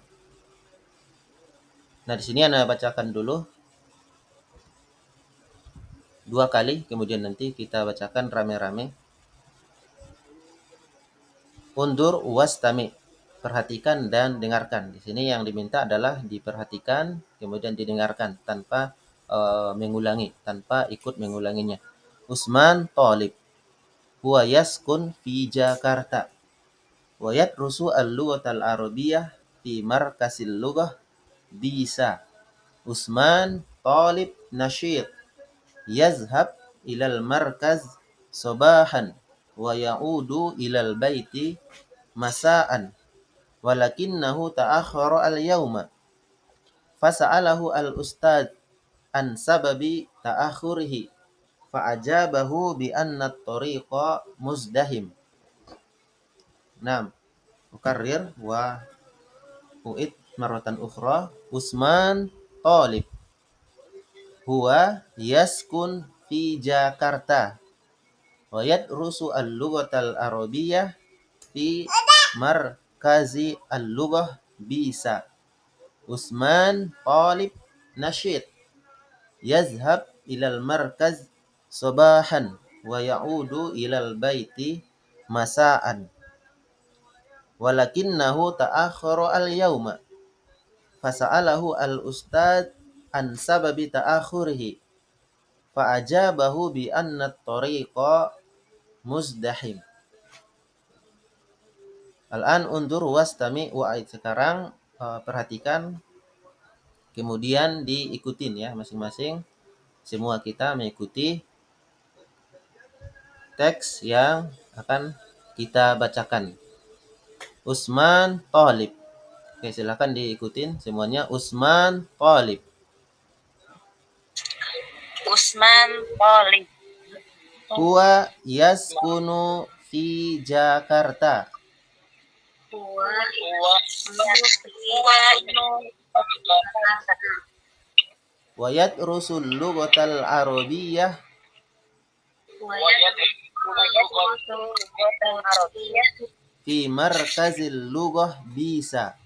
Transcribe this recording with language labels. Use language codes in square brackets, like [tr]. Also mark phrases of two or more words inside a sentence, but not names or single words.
[id] Nah, di sini Anda bacakan dulu 2 kali, kemudian nanti kita bacakan rame-rame. [ar] انظر واستمع, [id] perhatikan dan dengarkan. Di sini yang diminta adalah diperhatikan, kemudian didengarkan tanpa mengulangi, tanpa ikut mengulanginya. [ar] عثمان طالب، هو يسكن في جاكرتا، ويدرس اللغة العربية في مركز اللغة بيسا. عثمان طالب نشيط، يذهب إلى المركز صباحا ويعود إلى البيت مساء، ولكنه تأخر اليوم. فسأله الأستاذ عن سبب تأخره، فأجابه بأن الطريق مزدحم. نعم، أكرر وأعيد مرة أخرى. عثمان طالب، هو يسكن في جاكرتا، ويدرس اللغة العربية في مركز اللغة بيسا. عثمان طالب نشيط، يذهب إلى المركز صباحا ويعود إلى البيت مساء، ولكنه تأخر اليوم. فسأله الأستاذ عن سبب تأخره، فأجابه بأن الطريق مزدحم. الآن انظر واستمع وأعد. [id] Sekarang perhatikan, kemudian diikutin ya masing-masing. Semua kita mengikuti teks yang akan kita bacakan. Usman Thalib. Oke, silakan diikutin semuanya. [ar] Usman Thalib. Usman Thalib. هو يسكن في جاكرتا. ويدرس اللغة العربية في مركز اللغة بيسا.